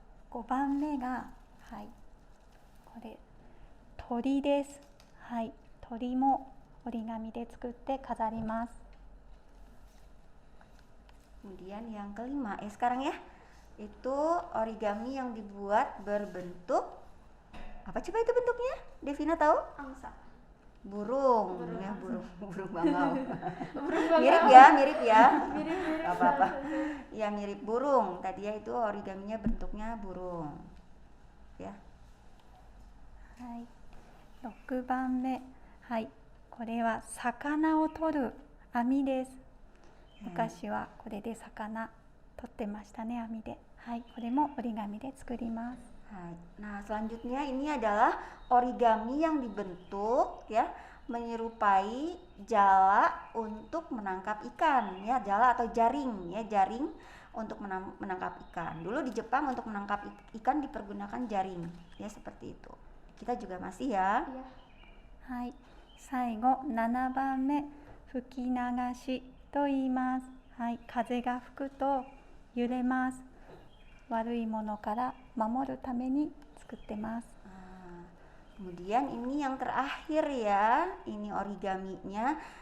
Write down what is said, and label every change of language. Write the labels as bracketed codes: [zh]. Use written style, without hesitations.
[ja] 5番目が、はい、これ鳥です。はい、鳥も折り紙で作って飾ります。 [id] Kemudian yang kelima, sekarang ya, itu origami yang dibuat berbentuk apa coba itu bentuknya? Devina tahu? Angsa. Burung. Ya, burung bangau. Burung bangau. Mirip ya. Mirip-mirip. Apa-apa. Ya, mirip burung. Tadi ya itu origaminya bentuknya burung. Ya. [ja] はい、6番目、はい、これは魚を取る網です。昔はこれで魚取ってましたね、網で。はい、これも折り紙で作ります。 [id] Nah, selanjutnya ini adalah origami yang dibentuk ya menyerupai jala untuk menangkap ikan ya, jala atau jaring ya, jaring untuk menangkap ikan. Dulu di Jepang untuk menangkap ikan dipergunakan jaring ya, seperti itu. Kita juga masih ya. Iya. [ja] はい、最後7番目、吹き流しと言います。はい、風が吹くと揺れます。悪いものから守るために作ってます。 [id] Kemudian ini yang terakhir ya, ini origaminya